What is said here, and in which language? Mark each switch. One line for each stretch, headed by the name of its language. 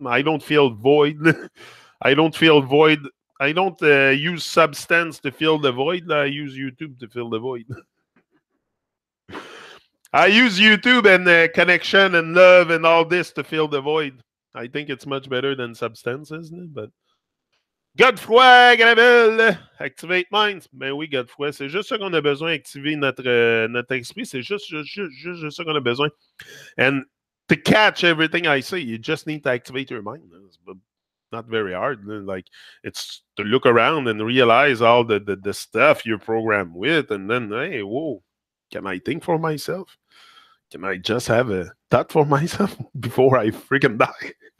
English: I don't feel void. I don't feel void. I don't use substance to fill the void. I use YouTube to fill the void. I use YouTube and connection and love and all this to fill the void. I think it's much better than substance, isn't it? But Godefroy, Gravel, Activate Minds.
French: Ben oui, Godefroy, c'est juste ça qu'on a besoin, activer notre esprit. C'est juste ça qu'on a besoin.
English: And to catch everything I say, you just need to activate your mind. It's not very hard. Like, it's to look around and realize all the stuff you're programmed with, and then, hey, whoa. Can I think for myself? Can I just have a thought for myself before I freaking die?